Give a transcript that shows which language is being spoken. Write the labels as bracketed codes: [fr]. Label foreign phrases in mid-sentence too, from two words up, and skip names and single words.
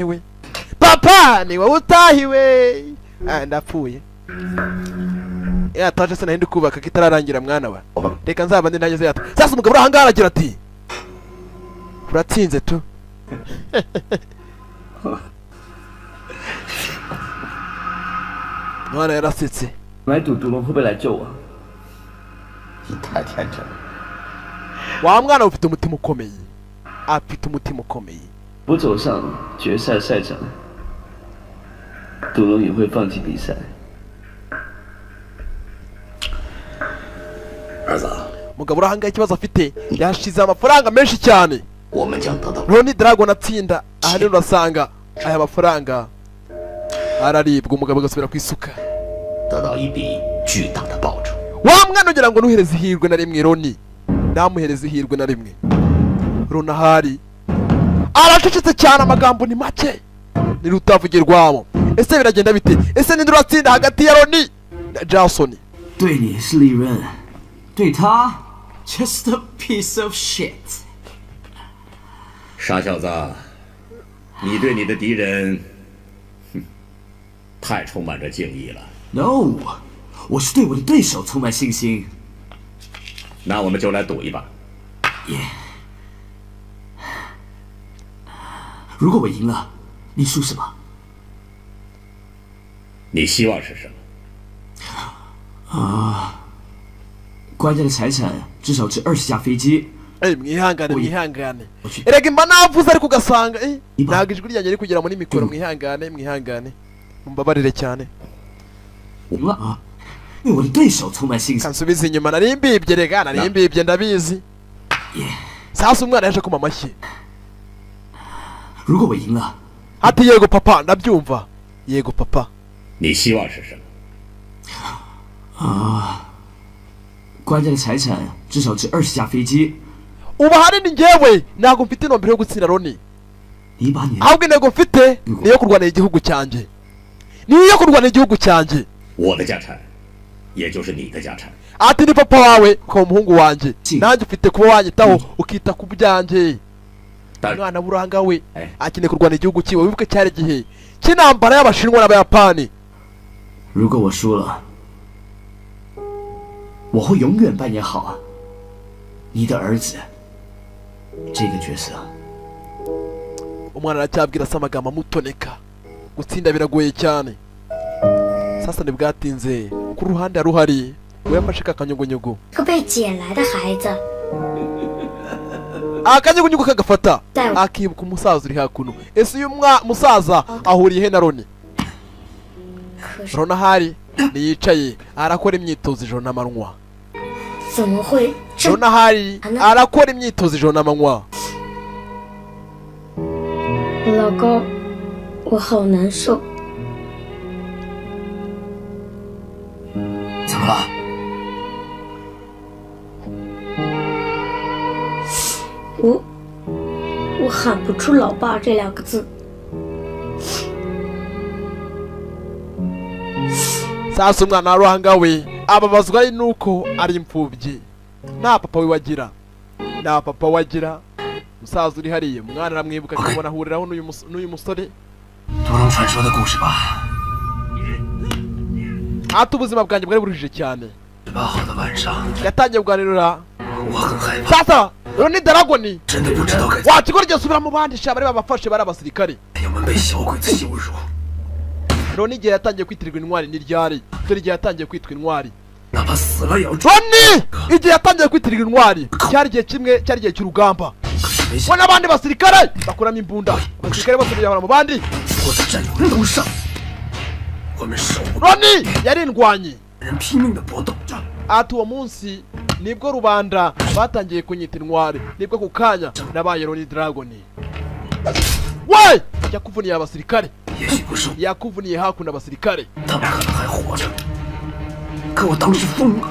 [rw] utahiwe ndapfuye yataje se nahindi kubaka kitararangira mwana wa reka nzaba ndi nageze yata sasa umugabo urahangara agira ati uratsinze tu mwana yarasetse [zh] 买赌赌龙会不会来救我？你太天真了。 [rw] wa mwana ufite umutima ukomeye [zh] 不走上决赛赛场，赌龙也会放弃比赛。儿子， [rw] umugabo urahanga ikibazo afite yashize amafaranga menshi cyane. Ronnie Dragon atsinda aha rero urasanga aya mafaranga araribwa umugabo agasubira ku isuka. Wa mwana ugira ngo nuhereze ihirwe na rimwe Ronnie ndamuhereze ihirwe na rimwe. Ronahari aracecetse cyane amagambo ni make ni rutavugirwamo. Ese biragenda bite? Ese ni nduratsinda hagati ya Ronnie na Jason? [zh] 对你是利润，对他 [en] just a piece of shit。 [zh] 傻小子，你对你的敌人，太充满着敬意了。 No， 我是对我的对手充满信心。那我们就来赌一把。如果我赢了，你输什么？你希望是什么？官家的财产至少值20架飞机。 [rw] mwihangane mwihangane erega imba navuze ariko ugasanga ntabwo ijwi ryanjye riri kugera muri mikoro. mwihangane mwihangane mumbabarire cyane. kansubiza inyuma nari mbibye rega nari mbibye ndabizi. sasa umwana yaje kuma amashyi ati yego papa ndabyumva. yego papa. [zh] 你希望是什么？官家的财产至少值20架飞机。 [rw] ubu ahanini njyewe ntabwo mfite intumbero yo gutsinda Ronnie, ahubwo intego mfite niyo kurwanira igihugu cyanjye. niyo kurwanira igihugu cyanjye. [zh] 我的家产，也就是你的家产。 [rw] ati ni papa wawe ukaba umuhungu wanjye nanjye ufite kuba wanyitaho ukita ku byanjye. umwana buranga we akeneye kurwanira igihugu cyiwe. wibuke cyari igihe cy'intambara y'Abashinwa n'Abayapani. [zh] 如果我输了，我会永远扮演好你的儿子这个角色。 [rw] umwana aracyabwira se amagambo amutoneka. gutsinda biragoye cyane. sasa ntibwatinze ku ruhande haruhari we yafashe kakanyugunyugu. [zh] 个被捡来的孩子。 [rw] akanyugunyugu kagafata akibuka umusaza uri hakuno. ese uyu musaza ahuriye he na Ronnie? Ronahari niyicaye arakora imyitozo ijoro n'amanywa. Ronahari arakora imyitozo ijoro n'amanywa. [zh] 老公，我好难受。怎么了？我喊不出“老爸”这2个字。 [rw] sasa umwana wa ruhanga we ababazwa nuko ari imfubyi nta papa we wagira. nta papa wagira. musaza uri hariya umwana aramwibuka akabona ahuriraho n'uyu musore. [zh] 独龙传说的故事吧。 [rw] ati ubuzima bwanjye bwari buruhije cyane. [zh] 18 号的晚上， [rw] yatangiye kuganirira. [zh] 我很害怕。 [rw] sasa Ronnie Dragon [zh] 真的不知道该。 [rw] wakigora igihe asubira mu bandi sha bari babafashe bari abasirikare. [zh] 友们被小鬼子羞辱。 [rw] Ronnie igihe yatangiye kwitirirwa intwari ni ryari? dore igihe yatangiye kwitwa intwari. [zh] 哪怕死了也要。 [rw] Ronnie igihe yatangiye kwitirirwa intwari cyari igihe kimwe cyari igihe cy'urugamba. we n'abandi basirikare bakuramo imbunda. abasirikare bose biyahura mu bandi. [zh] 我的战友们都上。我们手。 [rw] Ronnie yari indwanyi. [zh] 人拼命的搏斗着。 [rw] ati uwo munsi nibwo rubanda batangiye kunyita intwari. nibwo ku kanya nabaye Ronnie Dragon. we yakuvuniye abasirikare. [zh] 也许不是。 [rw] yakuvuniye hakuno abasirikare. [zh] 他们可能还活着。可我当时疯了。